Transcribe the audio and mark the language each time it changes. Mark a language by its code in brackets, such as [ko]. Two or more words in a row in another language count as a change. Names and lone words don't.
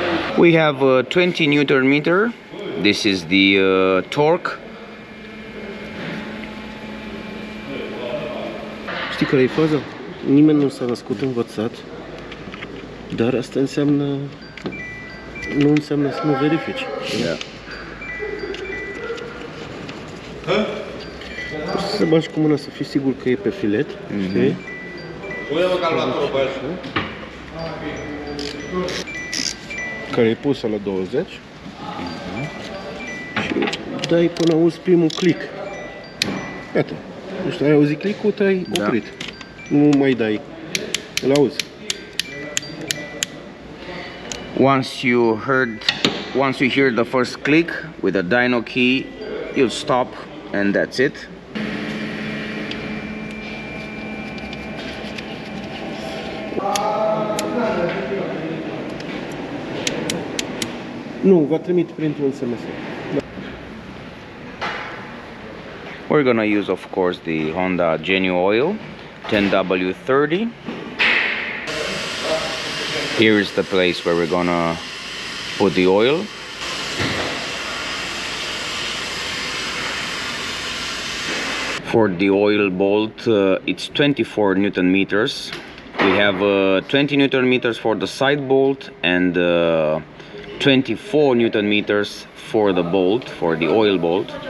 [en] We have a 20 Newton meter. This is the torque. [ro] Știi care e faza? Nimeni nu s-a născut învățat, dar asta înseamnă, nu înseamnă să nu verifici. Da. Poți să bagi cu mâna să fii sigur că e pe filet, știi? Care e pusă la 20 și dai până auzi primul click. Iată, deci ai auzit click-ul, te-ai oprit. Nu mai dai, îl auzi. [en] Once you hear the first click with the dyno key, you'll stop and that's it. [ro] Nu, va trimite printr-un SMS. [en] We're gonna use, of course, the Honda Genuine Oil 10W30. Here is the place where we're gonna put the oil. For the oil bolt, it's 24 Newton meters. We have 20 Newton meters for the side bolt and 24 Newton meters for the bolt, for the oil bolt.